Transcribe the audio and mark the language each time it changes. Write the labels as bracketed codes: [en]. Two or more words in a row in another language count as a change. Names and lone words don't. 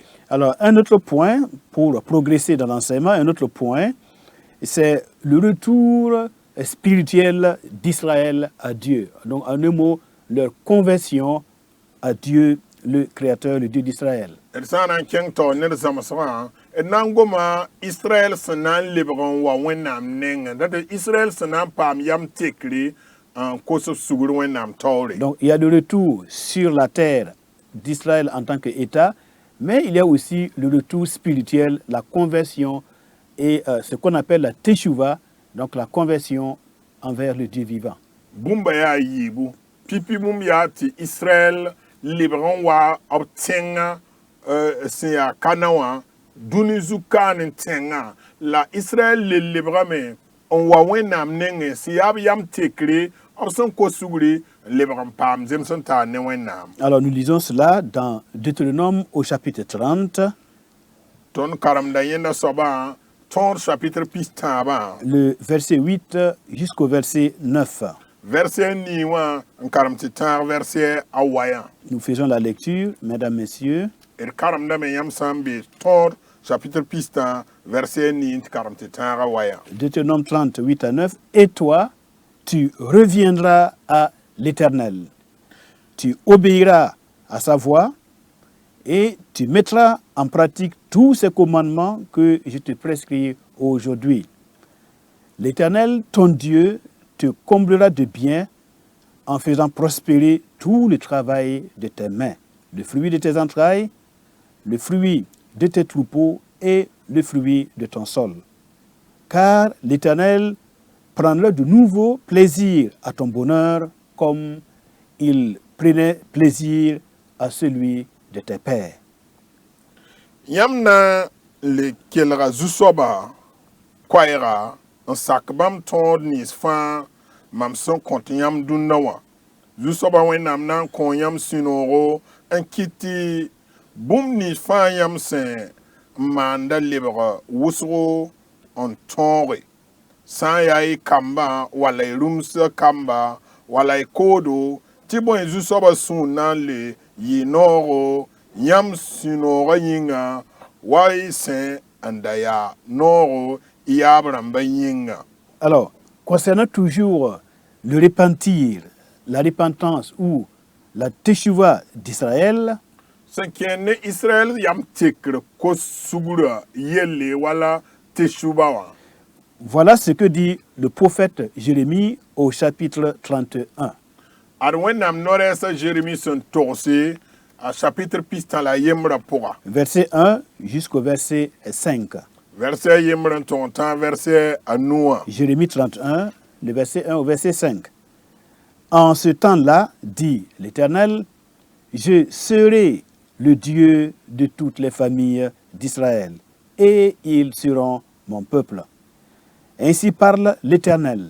[fr] Alors un autre point pour progresser dans l'enseignement, un autre point, c'est le retour spirituel d'Israël à Dieu. Donc en un mot, leur conversion à Dieu, le Créateur, le Dieu d'Israël. [mos] D sã n na n kẽng tao ned zãmsgã d na n goma Israɛl sẽn na n lebg n wa Wẽnnaam nengẽ dat Israël sẽn na n paam yam tekre n kos b sugr Wẽnnaam taoore. [fr] Donc il y a le retour sur la terre d'Israël en tant qu'État, mais il y a aussi le retour spirituel, la conversion et ce qu'on appelle la teshuva, donc la conversion envers le Dieu vivant. [mos] Bũmba yaa yiibu pipi bũmb yaa tɩ Israël lebg n wa b tẽngã sẽn yaa kana wã dũni zu-kaan n tẽngã la Israël le lebgame n wa Wẽnnaam nengẽ sẽn yaa b yam tekre b sẽn kos sugri n lebg n paam zems n taar ne Wẽnnaam. [fr] Alors nous lisons cela dans Deutéronome au chapitre 30, [mos] Tõnd karemda yẽnda soabã tõod chapitre pis-tãabã [fr] le verset 8 jusqu'au verset 9. [mos] verset nii wã n karem tɩ tãag verset a wayã. [fr] Nous faisons la lecture, mesdames, messieurs. [mos] D karemdame yãmb sã n be tõod chapitre pis-tã verset nii tɩ karem tɩ tãag a wayã. [fr] Deutéronome 30, 8 à 9. Et toi, tu reviendras à l'Éternel. Tu obéiras à sa voix et tu mettras en pratique tous ces commandements que je te prescris aujourd'hui. L'Éternel, ton Dieu, te comblera de biens en faisant prospérer tout le travail de tes mains, le fruit de tes entrailles, le fruit de tes troupeaux et le fruit de ton sol. Car l'Éternel prendra de nouveau plaisir à ton bonheur comme il prenait plaisir à celui de tes pères. [mos] Yãmb na le kelga zu-soaba koɛɛga n sak bãmb tõod nins fãa mam sẽn kõt yãmb dũnna wã. Zu-soaba Wẽnnaam na n kõ yãmb sũ-noogo n kɩt tɩ bũmb nins fãa yãmb sẽn n maanda lebg wʋsgo n tõoge. Sã n yaa y kambã wala y rũmsã kamba wala y koodo tɩ bõe zu-soaba sũur na n le yɩ noogo yãmb sũ-noogã yĩnga wa y sẽn n da yaa noogo y yaab rãmbã yĩnga. [fr] Alors, concernant toujours le repentir, la repentance ou la teshuva d'Israël, [mos] sẽn kẽer ne Israël yam tekr kos sugrã yelle wala teshuba wã. [fr] voilà ce que dit le prophète Jérémie au chapitre 31. [mos] Ad Wẽnnaam no-rɛɛsã Jérémi sẽn togse a chapitre pis-tã la yembrã pʋga. [fr] Verset 1 jusqu'au verset 5. [mos] Verset a yembr n tog n tãag verset a nuwã. [fr] Jérémie 31, le verset 1 au verset 5. En ce temps-là, dit l'Éternel, je serai le Dieu de toutes les familles d'Israël, et ils seront mon peuple. Ainsi parle l'Éternel.